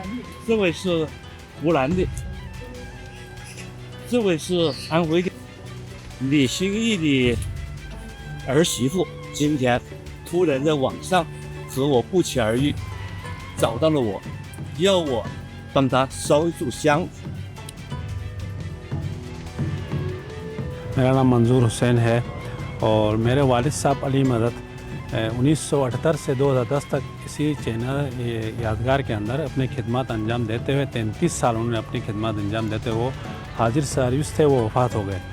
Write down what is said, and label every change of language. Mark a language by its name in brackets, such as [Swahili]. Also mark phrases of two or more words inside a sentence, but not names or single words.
[Chinese] 这位是湖南的，这位是安徽的，李兴义的儿媳妇。今天突然在网上和我不期而遇，找到了我，要我帮他烧一炷香。 [Urdu] میرا نام منظور حسین ہے اور میرے والد صاحب علی مدد 1978 سے 2010 تک اسی چینل یادگار کے اندر اپنے خدمات انجام دیتے ہوئے 33 سال انہوں نے اپنی خدمات انجام دیتے ہوئے وہ حاضر سروس تھے، وہ وفات ہو گئے۔